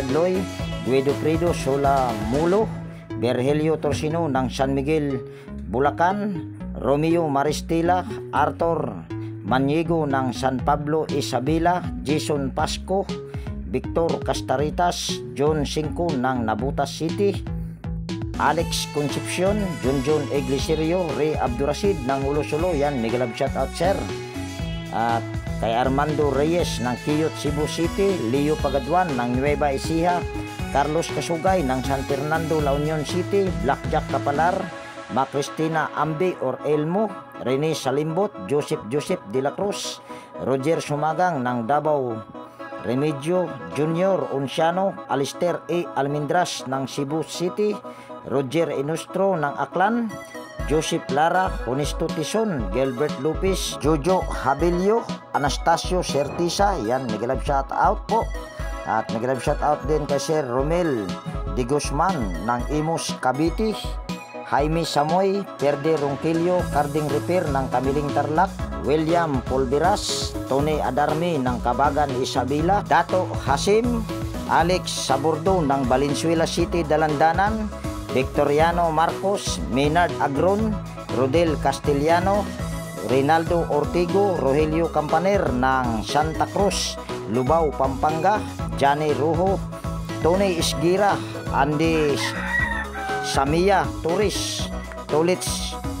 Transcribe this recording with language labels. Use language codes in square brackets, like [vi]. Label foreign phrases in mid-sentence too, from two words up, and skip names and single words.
[tl] Loy, Guido Credo Sola Mulo, Virgilio Torsino ng San Miguel, Bulacan, Romeo Maristila, Arthur Maniego ng San Pablo, Isabela, Jason Pasco, Victor Castaritas, John Cinco ng Nabutas City, Alex Concepcion, Junjun Iglesirio, Ray Abdurashid ng Ulo-Sulo. Yan, mega love shoutout sir. At kay Armando Reyes ng Quiyot, Cebu City, Leo Pagaduan ng Nueva Ecija, Carlos Kasugay ng San Fernando, La Union City, Blackjack Kapalar, Cristina Ambi or Elmo, Rene Salimbot, Joseph de la Cruz, Roger Sumagang ng Davao, Remedio Junior Unciano, Alister A. Almendras ng Cebu City, Roger Inustro ng Aklan, Joseph Lara, Honesto Tison, Gilbert Lopez, Jojo Habilio, Anastasio Sertisa. Yan, mega love shout out po. At mega love shout out din kay Sir Romel de Guzman ng Imus Cavite, Jaime Samoy, Perde Ronquillo, Carding Repair ng Kamiling Tarlac, William Polveras, Tony Adarmi ng Kabagan Isabela, Dato Hasim, Alex Sabordo ng Valenzuela City, Dalandanan, Victoriano Marcos, Maynard Agron, Rodel Castellano, Rinaldo Ortigo, Rogelio Campaner ng Santa Cruz, Lubao, Pampanga, Johnny Rojo, Tony Isgira, Andy Samia Torres, Tolits